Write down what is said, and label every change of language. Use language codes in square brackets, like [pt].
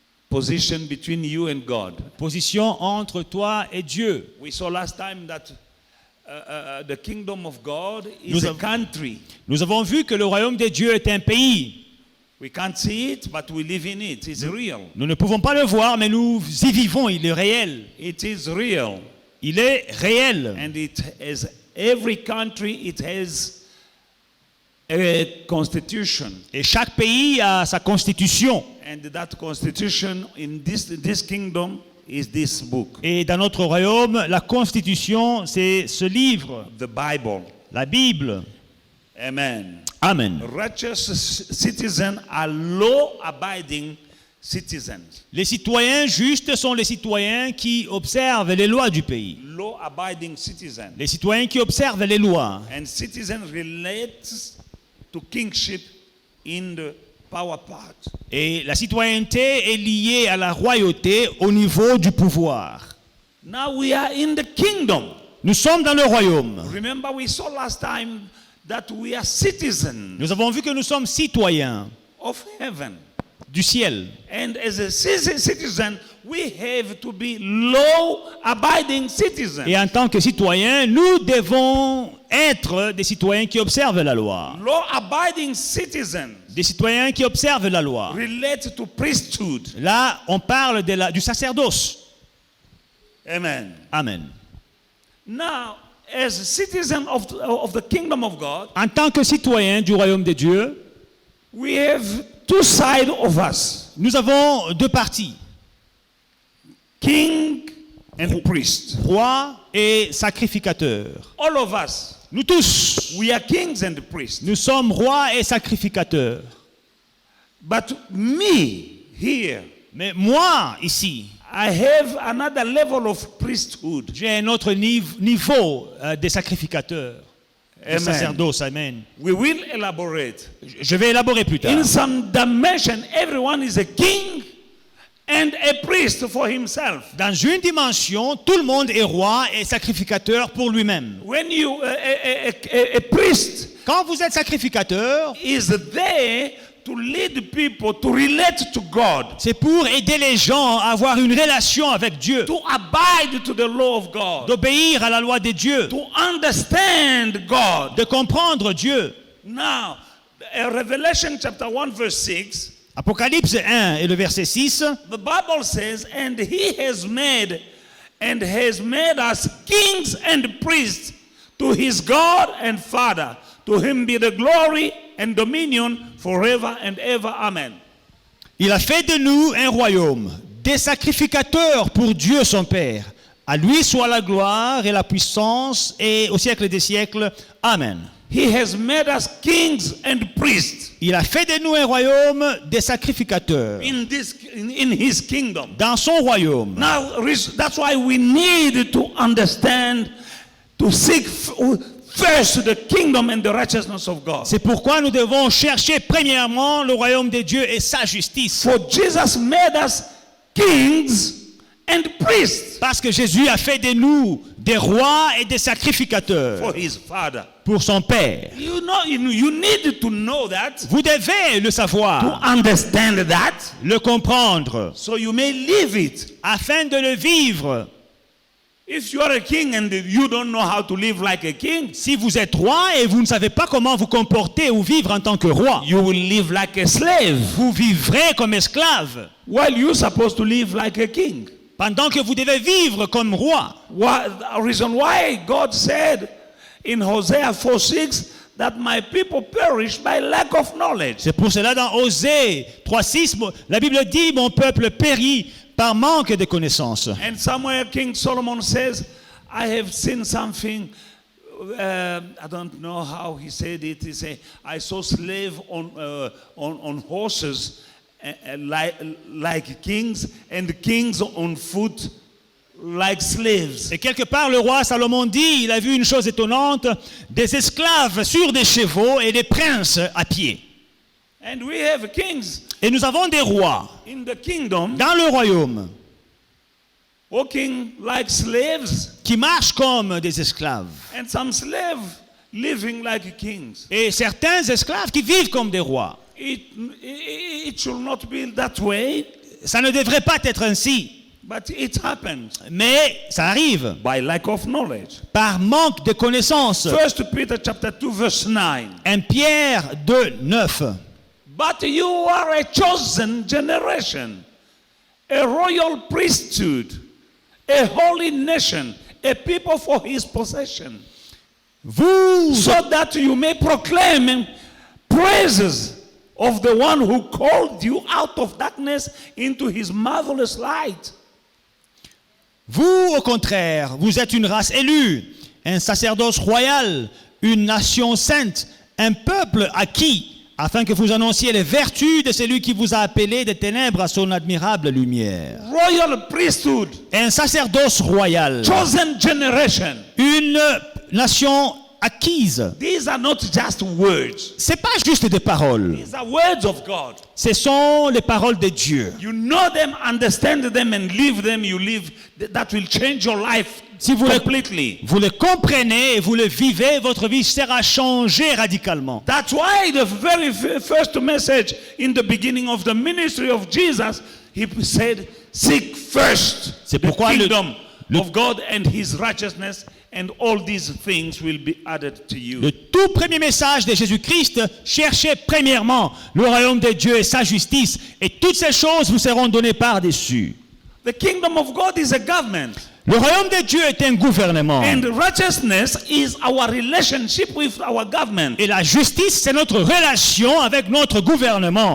[en] position between you and God. [fr] position entre toi et Dieu. [en] We saw last time that the kingdom of God is [fr] Nous [en] a [fr] avons- [en] country. [fr] Nous avons vu que le royaume de Dieu est un pays. [en] We can't see it, but we live in it. It's real. [fr] Nous ne pouvons pas le voir, mais nous y vivons. Il est réel. [en] It is real. [fr] Il est réel. [en] And it has, every country, it has a constitution. [fr] Et chaque pays a sa constitution. [en] And that constitution in this kingdom is this book, [fr] Et dans notre royaume, la constitution, c'est ce livre, [en] the Bible. [fr] la Bible. [en] Amen. [fr] Amen. [en] Righteous citizens are law-abiding citizens. [fr] Les citoyens justes sont les citoyens qui observent les lois du pays. [en] Law-abiding citizens. [fr] Les citoyens qui observent les lois. [en] And citizen relates to kingship in the power part. [fr] Et la citoyenneté est liée à la royauté au niveau du pouvoir. [en] Now we are in the kingdom. [fr] Nous sommes dans le royaume. [en] Remember, we saw last time that we are citizens [fr] Nous avons vu que nous sommes citoyens [en] of heaven. [fr] du ciel. [en] And as a citizen, we have to be law-abiding citizens. [fr] Et en tant que citoyens, nous devons être des citoyens qui observent la loi. [en] Law-abiding citizens [fr] Des citoyens qui observent la loi. [en] relate to priesthood. [fr] Là, on parle du sacerdoce. [en] Amen. [fr] Amen. [en] Now, as a citizen of the kingdom of God, [fr] En tant que citoyens du royaume de Dieu, [en] we have two sides of us, [fr] nous avons deux parties, [en] king and priest. [fr] roi et sacrificateur. [en] All of us, [fr] Nous tous, [en] we are kings and priests. [fr] nous sommes rois et sacrificateurs. [en] But me, here, [fr] Mais moi, ici, [en] I have another level of priesthood. [fr] j'ai un autre niveau des sacrificateurs, du [en] Amen. [fr] sacerdoce. Amen. [en] We will elaborate. [fr] Je vais élaborer plus tard. [en] In some dimension, everyone is a king and a priest for himself. [fr] Dans une dimension, tout le monde est roi et sacrificateur pour lui-même. [en] When you, a priest [fr] Quand vous êtes sacrificateur, [en] is there to lead people to relate to God, [fr] c'est pour aider les gens à avoir une relation avec Dieu, [en] to abide to the law of God, [fr] d'obéir à la loi de Dieu, [en] to understand God. [fr] de comprendre Dieu. [en] Now, Revelation chapter 1 verse 6, [fr] Apocalypse 1 et le verset 6, [en] the Bible says, and he has made us kings and priests to his God and Father. To him be the glory and dominion forever and ever. Amen. [fr] il a fait de nous un royaume, des sacrificateurs pour Dieu son Père. À lui soit la gloire et la puissance et au siècle des siècles. Amen. [en] He has made us kings and priests [fr] Il a fait de nous un royaume des sacrificateurs [en] in his kingdom. [fr] dans son royaume. [en] Now, that's why we need to understand, to seek first the kingdom and the righteousness of God. [fr] C'est pourquoi nous devons chercher premièrement le royaume de Dieu et sa justice. [en] For Jesus made us kings and priests [fr] Parce que Jésus a fait de nous des rois et des sacrificateurs [en] for his Father. [fr] pour son Père. [en] You know, you need to know that, [fr] Vous devez le [en] to [fr] savoir, [en] understand that, [fr] le comprendre, [en] so you may live it. [fr] afin de le vivre. [en] If you are a king and you don't know how to live like a king, [fr] Si vous êtes roi et vous ne savez pas comment vous comporter ou vivre en tant que roi, [en] you will live like a slave, [fr] vous vivrez comme esclave, [en] while you're supposed to live like a king. [fr] pendant que vous devez vivre comme roi. [en] The reason why God said in Hosea 4:6 that my people perish by lack of knowledge. [fr] C'est pour cela dans Osée 3:6, la Bible dit, mon peuple périt par manque de connaissances. [en] And somewhere King Solomon says, I have seen something, I don't know how he said it. He said, I saw slaves on horses like kings, and kings on foot like slaves. [fr] Et quelque part, le roi Salomon dit, il a vu une chose étonnante, des esclaves sur des chevaux et des princes à pied. [en] And we have kings [fr] Et nous avons des rois [en] in the kingdom [fr] dans le royaume [en] walking like slaves, [fr] qui marchent comme des esclaves. [en] and some slaves living like kings. [fr] Et certains esclaves qui vivent comme des rois. [en] It should not be that way, [fr] Ça ne devrait pas être ainsi, [en] but it happens [fr] mais ça arrive [en] by lack of knowledge. [fr] par manque de connaissances. [en] 1 Peter chapter 2 verse 9. [fr] 1 Pierre 2, 9. [en] But you are a chosen generation, a royal priesthood, a holy nation, a people for his possession, [fr] Vous, [en] so that you may proclaim praises of the one who called you out of darkness into his marvelous light. [fr] vous, au contraire, vous êtes une race élue, un sacerdoce royal, une nation sainte, un peuple acquis, afin que vous annonciez les vertus de celui qui vous a appelé des ténèbres à son admirable lumière. [en] Royal priesthood, [fr] Un sacerdoce royal, [en] chosen generation, [fr] une nation acquises. [en] These are not just words. [fr] C'est pas juste des paroles. [en] These are words of God. [fr] Ce sont les paroles de Dieu. [en] You know them, understand them, and live them. You live. That will change your life [fr] Si vous les, [en] completely. [fr] vous les comprenez et vous les vivez, votre vie sera changée radicalement. [en] That's why the very first message in the beginning of the ministry of Jesus, he said, "Seek first [fr] C'est [en] the [fr] pourquoi [en] kingdom [fr] le- [en] of God and His righteousness, and all these things will be added to you." [fr] Le tout premier message de Jésus-Christ, cherchez premièrement le royaume de Dieu et sa justice, et toutes ces choses vous seront données par-dessus. [en] The kingdom of God is a government, [fr] Le royaume de Dieu est un gouvernement. [en] and righteousness is our relationship with our government. [fr] Et la justice, c'est notre relation avec notre gouvernement.